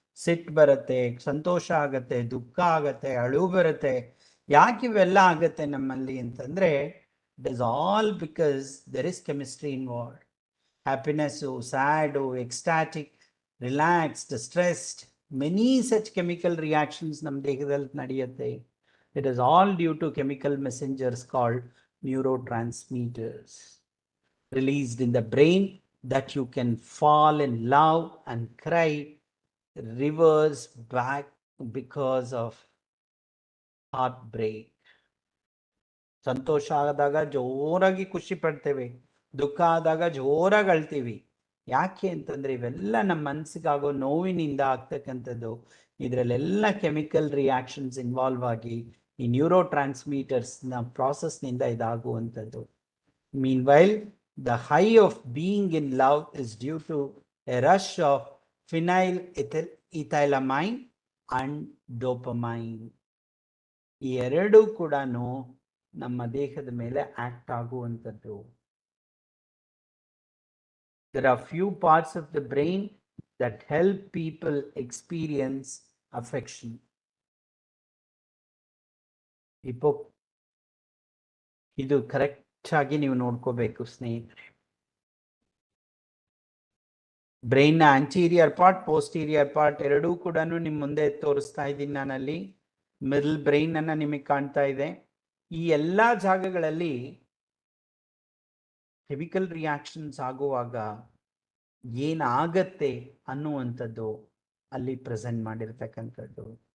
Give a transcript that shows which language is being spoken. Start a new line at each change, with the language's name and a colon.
Kannada: ಸಿಟ್ಟು ಬರುತ್ತೆ, ಸಂತೋಷ ಆಗತ್ತೆ, ದುಃಖ ಆಗತ್ತೆ, ಅಳು ಬರುತ್ತೆ. ಯಾಕೆ ಇವೆಲ್ಲ ಆಗತ್ತೆ ನಮ್ಮಲ್ಲಿ ಅಂತಂದ್ರೆ,
English: It is all because there is chemistry involved. Happiness, sad, ecstatic, relaxed, stressed, many such chemical reactions
Kannada: ನಮ್ಮ ದೇಹದಲ್ಲಿ ನಡೆಯುತ್ತೆ.
English: It is all due to chemical messengers called neurotransmitters released in the brain that you can fall in love and cry rivers back because of heartbreak.
Kannada: ಸಂತೋಷ ಆದಾಗ ಜೋರಾಗಿ ಖುಷಿ ಪಡ್ತೇವೆ, ದುಃಖ ಆದಾಗ ಜೋರಾಗಿ ಅಳ್ತೀವಿ. ಯಾಕೆ ಅಂತಂದ್ರೆ ಇವೆಲ್ಲ ನಮ್ಮ ಮನಸ್ಸಿಗಾಗೋ ನೋವಿನಿಂದ ಆಗ್ತಕ್ಕಂಥದ್ದು. ಇದರಲ್ಲೆಲ್ಲ ಕೆಮಿಕಲ್ ರಿಯಾಕ್ಷನ್ಸ್ ಇನ್ವಾಲ್ವ್ ಆಗಿ ಈ neuro ಟ್ರಾನ್ಸ್ಮೀಟರ್ಸ್ನ ಪ್ರಾಸೆಸ್ನಿಂದ ಇದಾಗುವಂಥದ್ದು.
English: Meanwhile, the high of being in love is due to a rush of phenylethylamine and dopamine.
Kannada: ಈ ಎರಡೂ ಕೂಡ ನಮ್ಮ ದೇಹದ ಮೇಲೆ ಆಕ್ಟ್ ಆಗುವಂಥದ್ದು.
English: There are few parts of the brain that help people experience affection.
Kannada: ಇದು ಕರೆಕ್ಟ್ ಆಗಿ ನೀವು ನೋಡ್ಕೋಬೇಕು ಸ್ನೇಹಿತರೆ. Brain anterior part, posterior part ಎರಡೂ ಕೂಡ ನಿಮ್ಮ ಮುಂದೆ ತೋರಿಸ್ತಾ ಇದ್ದೀನಿ ನಾನಲ್ಲಿ. ಮಿಡಲ್ ಬ್ರೈನ್ ಅನ್ನ ನಿಮಗೆ ಕಾಣ್ತಾ ಇದೆ. ಈ ಎಲ್ಲ ಜಾಗಗಳಲ್ಲಿ ಕೆಮಿಕಲ್ ರಿಯಾಕ್ಷನ್ಸ್ ಆಗುವಾಗ ಏನಾಗತ್ತೆ ಅನ್ನುವಂಥದ್ದು ಅಲ್ಲಿ ಪ್ರೆಸೆಂಟ್ ಮಾಡಿರ್ತಕ್ಕಂಥದ್ದು.